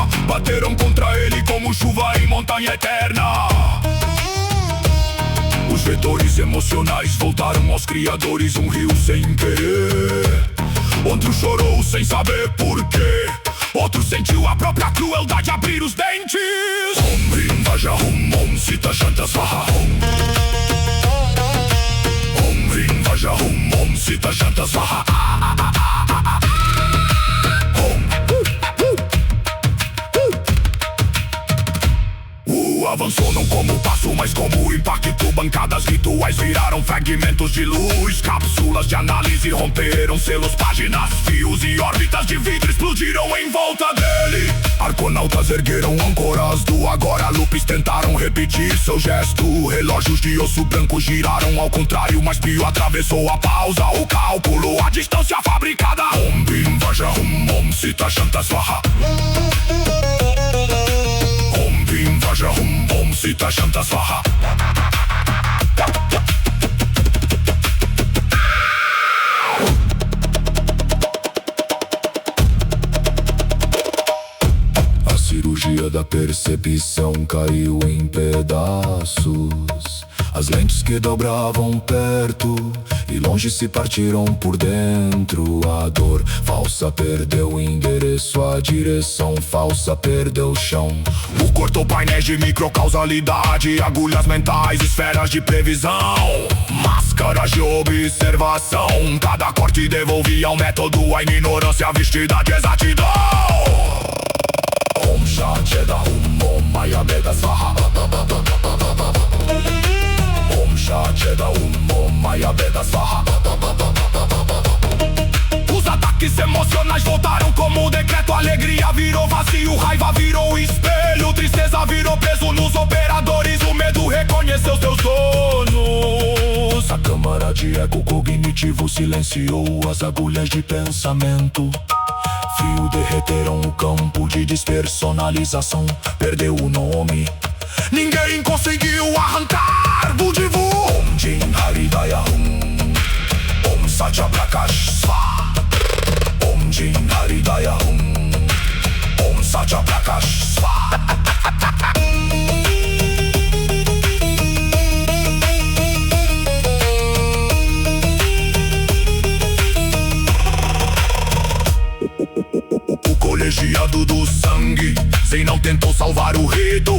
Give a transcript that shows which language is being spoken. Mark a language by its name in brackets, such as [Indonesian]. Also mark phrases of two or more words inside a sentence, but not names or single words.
[Portuguese] Bateram contra ele como chuva em montanha eterna. Os vetores emocionais voltaram aos criadores, um rio sem querer. Outro chorou sem saber porquê, outro sentiu a própria crueldade abrir os dentes. [Sanskrit] Om Rim Vaja Hum Om Sita Shanta Swaha Om Rim Vaja Hum Om Sita Shanta Swaha. [Portuguese] Avançou não como passo, mas como impacto. Bancadas rituais viraram fragmentos de luz. Cápsulas de análise romperam selos, páginas, fios e órbitas de vidro explodiram em volta dele. Arconautas ergueram âncoras do agora. Loops tentaram repetir seu gesto. Relógios de osso branco giraram ao contrário, mas Pio atravessou a pausa, o cálculo, a distância fabricada. [Sanskrit] Om Bim Vaja Hum Om Sita Shanta Swaha Om Bim Vaja Hum Om Sita Shanta Swaha. [Portuguese] A cirurgia da percepção caiu em pedaços. As lentes que dobravam perto e longe se partiram por dentro. A dor falsa perdeu o endereço, a direção falsa perdeu o chão. O cortou painéis de microcausalidade, agulhas mentais, esferas de previsão, máscaras de observação. Cada corte devolvia ao método a ignorância vestida de exatidão. [Sanskrit] Om Shancheda Hum Om Maya Veda Swaha Om Shancheda Hum Om Maya Veda Swaha. [Portuguese] Os ataques emocionais voltaram como decreto. Alegria virou vazio, raiva virou espelho, tristeza virou peso nos operadores. O medo reconheceu seus donos. A câmara velocidade ecocognitivo silenciou as agulhas de pensamento. Frio derreteram o campo de despersonalização. Perdeu o nome, ninguém conseguiu arrancar do divu. [Sanskrit] Om Jin Haridaya Hum, Om Satya Prakash Swaha. Om Jin Haridaya Hum, Om Satya Prakash Swaha. [Portuguese] O colegiado do sangue, Zen não tentou salvar o rito.